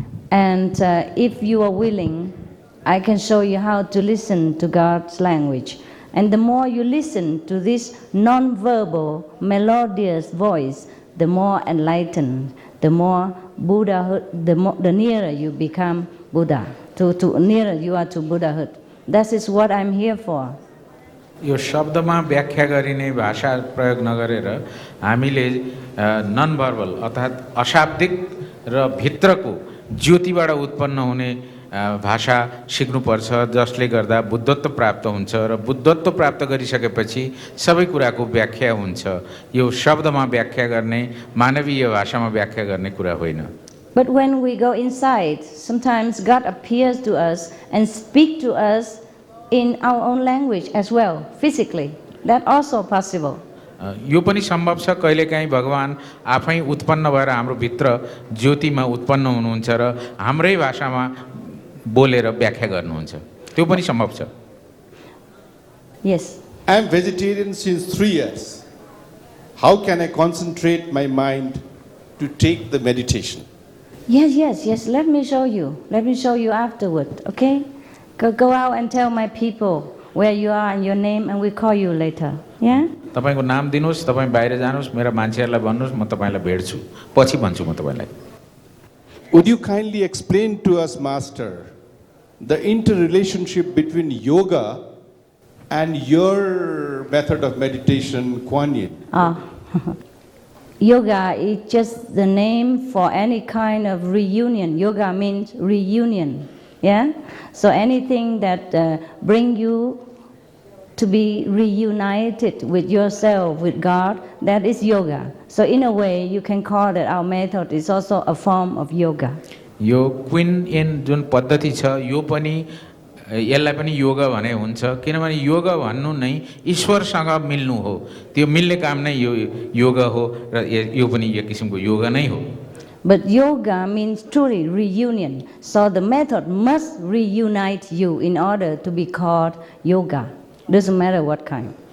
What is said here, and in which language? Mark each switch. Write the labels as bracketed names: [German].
[English] And if you are willing, I can show you how to listen to God's language. And the more you listen to this non-verbal, melodious voice, the more enlightened, the more Buddhahood, the nearer you become Buddha, to nearer you are to Buddhahood. That is what I'm here for. [Nepali] यो शब्दमा व्याख्या गरिने भाषा प्रयोग नगरेर हामीले non verbal अर्थात् अशाब्दिक र भित्रको ज्योतिबाट उत्पन्न हुने भाषा सिक्नुपर्छ, जसले गर्दा बुद्धत्व प्राप्त हुन्छ र बुद्धत्व प्राप्त गरिसकेपछि सबै कुराको व्याख्या हुन्छ। यो शब्दमा व्याख्या गर्ने, मानवीय भाषामा व्याख्या गर्ने कुरा होइन। [English] But when we go inside, sometimes God appears to us and speak to us in our own language as well, physically. That also possible. [Nepali] यो पनि सम्भव छ, कहिलेकाहीँ भगवान आफै उत्पन्न भएर हाम्रो भित्र ज्योतिमा उत्पन्न हुनुहुन्छ र हाम्रै भाषामा बोलेर व्याख्या गर्नुहुन्छ। त्यो पनि सम्भव छ। [English] Yes. I am vegetarian since 3 years. How can I concentrate my mind to take the meditation? Yes. Let me show you. Let me show you afterward, okay? Go out and tell my people where you are and your name, and we call you later. Yeah? [Nepali] तपाईको नाम दिनुस्, तपाई बाहिर जानुस्, मेरा मान्छेहरुलाई भन्नुस्, म तपाईलाई भेट्छु, पछि भन्छु म तपाईलाई। [English] Would you kindly explain to us, Master, the interrelationship between yoga and your method of meditation, Kuan Yin? Yoga is just the name for any kind of reunion. Yoga means reunion. Yeah? So anything that bring you to be reunited with yourself, with God, that is yoga. So in a way, you can call that our method is also a form of yoga. [Nepali] यो queen in जुन पद्धति छ, यो पनि यसलाई पनि योगा भने हुन्छ, किनभने योगा भन्नु नै ईश्वरसँग मिल्नु हो। त्यो मिल्ने काम नै यो योगा हो र यो पनि एक किसिमको योगा नै हो। [English] But yoga means truly reunion. So the method must reunite you in order to be called yoga. Doesn't matter what kind.